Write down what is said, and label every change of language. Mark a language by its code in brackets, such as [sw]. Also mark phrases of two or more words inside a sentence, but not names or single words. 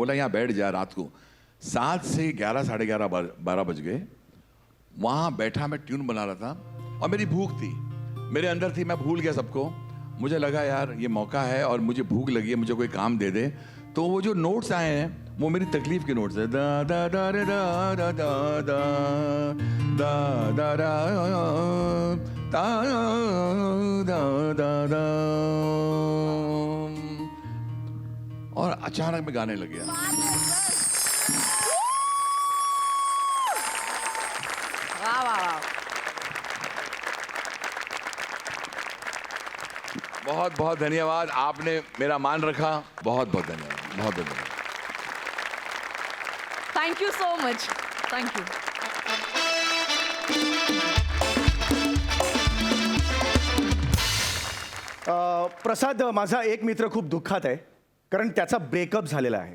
[hi] बोला यहाँ बैठ जा, रात को 7 से 11, 11:30, 12 बज गए। वहाँ बैठा मैं ट्यून बना रहा था और मेरी भूख थी मेरे अंदर थी, मैं भूल गया सबको। मुझे लगा यार ये मौका है और मुझे भूख लगी है, मुझे कोई काम दे दे। तो वो जो नोट्स आए हैं वो मेरी तकलीफ के नोट्स है, दा दा दा रे दा दा दा दा दा दा दा दा दा दा दा। और अचानक मैं गाने लग गया। वा वा वा. बहुत बहुत धन्यवाद, आपने मेरा मान रखा। बहुत बहुत धन्यवाद, बहुत बहुत धन्यवाद। [en] Thank you so much. Thank you. [mr] प्रसाद, माझा एक मित्र खूप दुःखात आहे कारण त्याचा ब्रेकअप झालेला आहे.